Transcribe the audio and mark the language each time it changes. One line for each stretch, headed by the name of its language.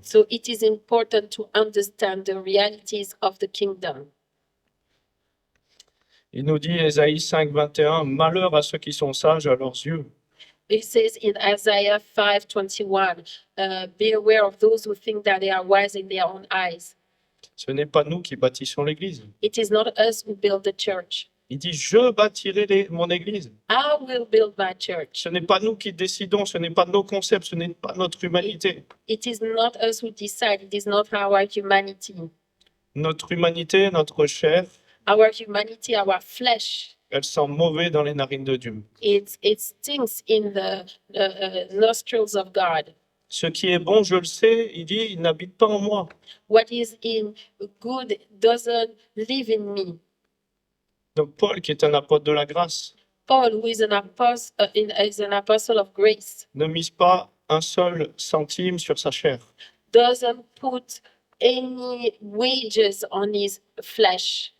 English: So it is important to understand the realities of the kingdom.
French: Il nous dit, Ésaïe 5, 21, malheur à ceux qui sont sages à leurs yeux.
English: It says in Isaiah 5:21, be aware of those who think that they are wise in their own eyes.
French: Ce n'est pas nous qui bâtissons l'Église.
English: It is not us who build the church.
French: Il dit, je bâtirai mon Église.
English: I will build my church.
French: Ce n'est pas nous qui décidons, ce n'est pas nos concepts, ce n'est pas notre humanité.
English: It is not us who decide. It is not our humanity.
French: Notre humanité, notre chair,
English: Our humanity, our flesh,
French: elle sent mauvais dans les narines de Dieu.
English: it stinks in the nostrils of God.
French: Ce qui est bon, je le sais, il dit, il n'habite pas en moi.
English: What is in good doesn't live in me.
French: Donc Paul, qui est un apôtre de la grâce,
English: Paul, who is an apostle of grace,
French: ne mise pas un seul centime sur sa chair.
English: doesn't put any wages on his flesh.